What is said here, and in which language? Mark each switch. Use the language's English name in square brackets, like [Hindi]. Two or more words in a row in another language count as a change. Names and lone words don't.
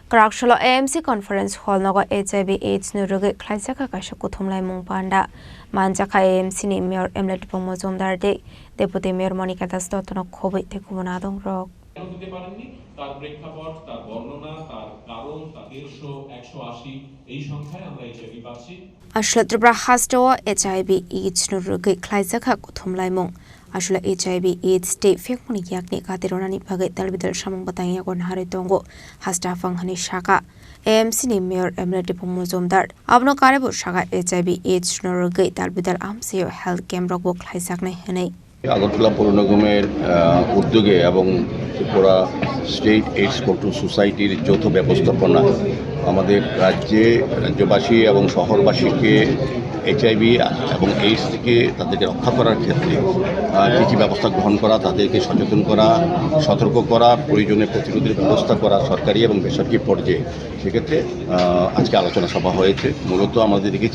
[Kok Borok] Karakshalo AMC Conference Hall naga HIV AIDS nuruge klaisaka kasha kuthumlai mungpanda manjaka AMC ni Mayor Emlet Pomozomdar de [English] Deputy Mayor [Kok Borok] Monica Das Dotno khobe te kumunadong rok [Bangla] দিতে পারেননি তার প্রেক্ষাপট তার বর্ণনা তার কারণ তার 150 এই সংখ্যায় আমরা এইচআইভি পাচ্ছি [Kok Borok] Ashla Tribra Hastawa HIV AIDS nuruge klaisaka kuthumlai mung Ashla HIV AIDS state fekmuni yakni katironani bagai talbidal shamung batang yakon hari tongo hasta fanghani shaka AMC ni Mayor Emlet Pomozomdar abno karebo shaka HIV AIDS nuruge talbidal amsiyo [English] health camp [Kok Borok] rok klaisakne henei [Bangla] আগরতলা পৌর নিগমের উদ্যোগে এবং ত্রিপুরা স্টেট এইডস কন্ট্রোল সোসাইটির যৌথ ব্যবস্থাপনা আমাদের রাজ্যবাসী এবং শহরবাসীকে এইচআইভি এবং এইডস থেকে তাদেরকে রক্ষা করার ক্ষেত্রে কী কী ব্যবস্থা গ্রহণ করা তাদেরকে সচেতন করা সতর্ক করা প্রয়োজনে প্রতিরোধের ব্যবস্থা করা সরকারি এবং বেসরকারি পর্যায়ে সেক্ষেত্রে আজকে আলোচনা সভা হয়েছে মূলত আমাদের দেখেছি